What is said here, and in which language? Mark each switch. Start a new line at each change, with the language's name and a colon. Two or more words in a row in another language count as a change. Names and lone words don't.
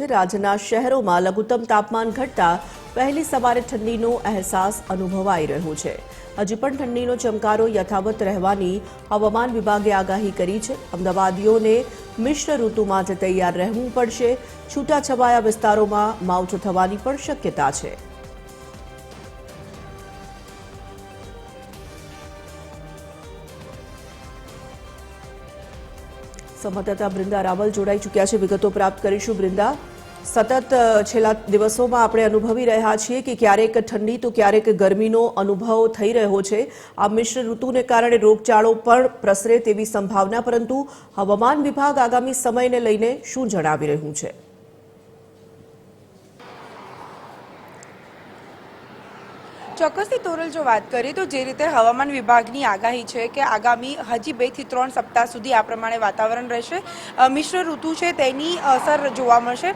Gujarati: રાજ્યના શહેરોમાં લઘુત્તમ તાપમાન ઘટતા પહેલી સવારે ઠંડીનો અહેસાસ અનુભવાઈ રહ્યો છે। હજી પણ ઠંડીનો ચમકારો યથાવત રહેવાની હવામાન વિભાગે આગાહી કરી છે। અમદાવાદીઓને મિશ્ર ઋતુ માટે તૈયાર રહેવું પડશે। છૂટાછવાયા વિસ્તારોમાં માવઠું થવાની પણ શક્યતા છે। સંવાદદાતા બ્રિંદા રાવલ જોડાઈ ચૂક્યા છે। વિગતો પ્રાપ્ત કરીશું। બ્રિંદા, સતત છેલ્લા દિવસોમાં આપણે અનુભવી રહ્યા છીએ કે ક્યારેક ઠંડી તો ક્યારેક ગરમીનો અનુભવ થઈ રહ્યો છે। આ મિશ્ર ઋતુને કારણે રોગચાળો પણ પ્રસરે તેવી સંભાવના, પરંતુ હવામાન વિભાગ આગામી સમયને લઈને શું જણાવી રહ્યું છે? ચોક્કસથી તોરલ જો વાત કરીએ તો જે રીતે હવામાન વિભાગની આગાહી છે કે આગામી હજી 2 થી 3 સપ્તાહ સુધી આ પ્રમાણે વાતાવરણ રહેશે। મિશ્ર ઋતુ છે તેની અસર જોવા મળશે।